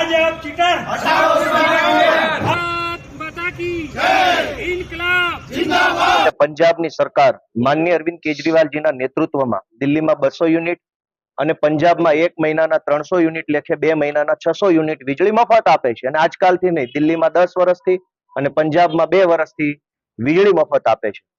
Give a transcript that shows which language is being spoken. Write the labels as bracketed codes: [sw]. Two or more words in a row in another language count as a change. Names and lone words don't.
[hi] चीटर हटाओ भारत माता की जय इनकलाब जिंदाबाद। [gu] પંજાબની સરકાર માનનીય અરવિંદ કેજરીવાલજીના નેતૃત્વમાં દિલ્હીમાં 200 યુનિટ અને પંજાબમાં 1 મહિનાના 300 યુનિટ લેખે 2 મહિનાના 600 યુનિટ વીજળી મફત આપે છે. અને આજકાલથી નહીં, દિલ્હીમાં 10 વર્ષથી અને પંજાબમાં 2 વર્ષથી વીજળી મફત આપે છે.